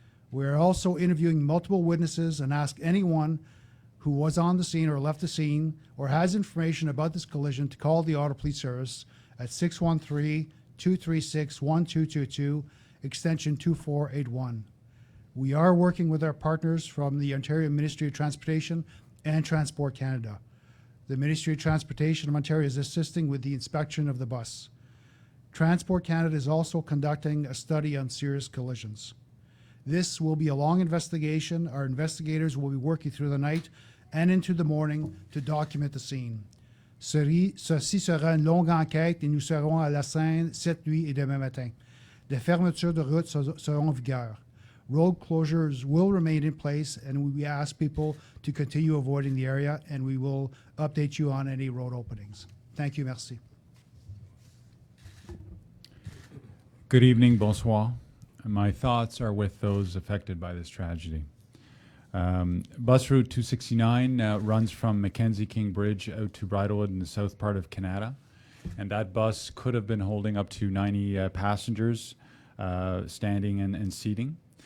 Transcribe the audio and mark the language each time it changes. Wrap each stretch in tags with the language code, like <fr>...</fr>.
<en>We are also interviewing multiple witnesses and ask anyone who was on the scene or left the scene or has information about this collision to call the Ottawa Police Service at 613-236-1222, extension 2481. We are working with our partners from the Ontario Ministry of Transportation and Transport Canada. The Ministry of Transportation of Ontario is assisting with the inspection of the bus. Transport Canada is also conducting a study on serious collisions. This will be a long investigation. Our investigators will be working through the night and into the morning to document the scene.</en> <fr>Ceci sera une longue enquête et nous serons à la scène cette nuit et demain matin. Des fermetures de routes seront en vigueur.</fr> <en>Road closures will remain in place, and we ask people to continue avoiding the area, and we will update you on any road openings. Thank you.</en> <fr>Merci.</fr> <en>Good evening,</en> <fr>bonsoir.</fr> <en>My thoughts are with those affected by this tragedy. Bus route 269 runs from Mackenzie King Bridge out to Bridlewood in the south part of Canada, and that bus could have been holding up to 90 passengers standing and seating.</en>